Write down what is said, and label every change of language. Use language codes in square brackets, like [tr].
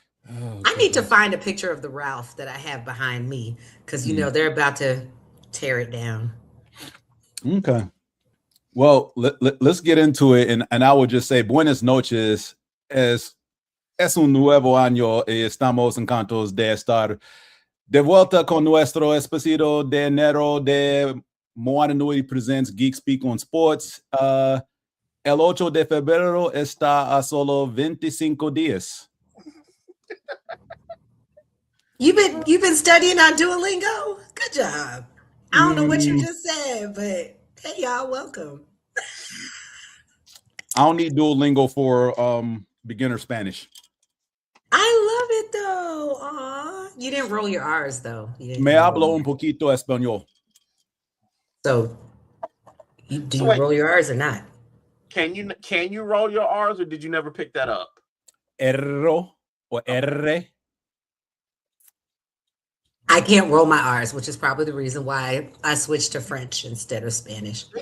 [en] Oh, I need to find a picture of the Ralph that I have behind me because they're about to tear it down. Okay. Well, let's get into it, and I would just say [es] buenas noches. Es un nuevo año y estamos encantados de estar de vuelta con nuestro episodio de enero de Moana Nui Presents Geek Speak On Sports. El 8 de febrero está a solo 25 días. [en] You've been studying on Duolingo? Good job. I don't know what you just said, but hey, y'all, welcome. I don't need Duolingo for beginner Spanish. I love it though. Aw. You didn't roll your R's though. [es] Me hablo un poquito español. [en] So you roll your R's or not? Can you roll your R's, or did you never pick that up? Erro or R. I can't roll my R's, which is probably the reason why I switched to French instead of Spanish.